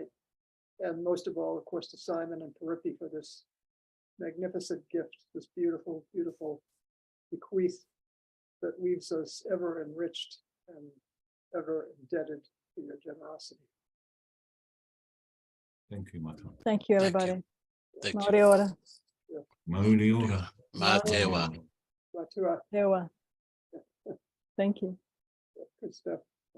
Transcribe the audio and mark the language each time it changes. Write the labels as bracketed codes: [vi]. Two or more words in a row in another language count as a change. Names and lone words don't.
[en] And most of all, of course, to Simon and Piripi for this magnificent gift, this beautiful, beautiful bequeath that leaves us ever enriched and ever indebted to your generosity. Thank you, Matua. Thank you, everybody. Thank you. [mi] Maori ora. Mauri ora. Mā te wā. Matua, Te wa. [en] Thank you. good stuff.